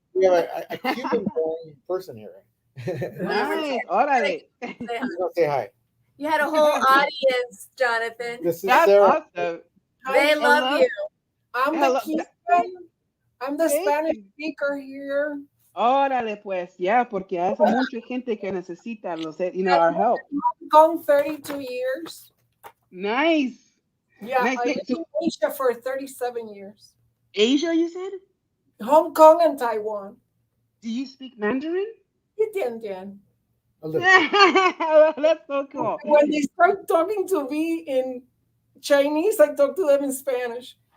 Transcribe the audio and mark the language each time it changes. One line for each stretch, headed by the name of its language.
English: We have a Cuban-born person here. Nice. Órale. Say hi. You had a whole audience, Jonathan. This is Sarah. Awesome. They love you. I'm the Spanish speaker here.
Spanish: Órale, pues, yeah, porque hay mucha gente que necesita
English: our help. I've gone 32 years. Nice. Yeah, I lived in Asia for 37 years. Asia, you said? Hong Kong and Taiwan. Do you speak Mandarin? Dian. That's so cool. When they start talking to me in Chinese, I talk to them in Spanish.